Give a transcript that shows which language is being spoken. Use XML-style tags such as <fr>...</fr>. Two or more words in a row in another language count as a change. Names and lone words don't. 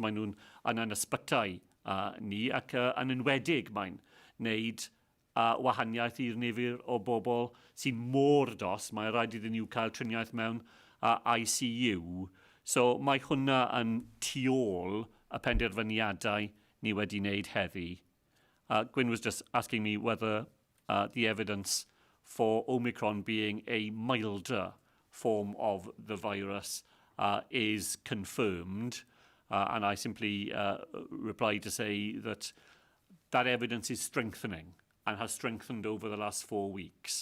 <cy>Mae nhw'n yn ysbytau ni ac yn enwedig mae'n wneud wahaniaeth i'r nifer o bobl sy'n mor dos. Mae'n rhaid iddyn nhw cael triniaeth mewn ICU. So mae hwnna yn tu ôl y penderfyniadau ni wedi wneud heddi.</cy> <en>Gwyn was just asking me whether the evidence for Omicron being a milder form of the virus is confirmed. And I simply replied to say that that evidence is strengthening and has strengthened over the last 4 weeks.</en>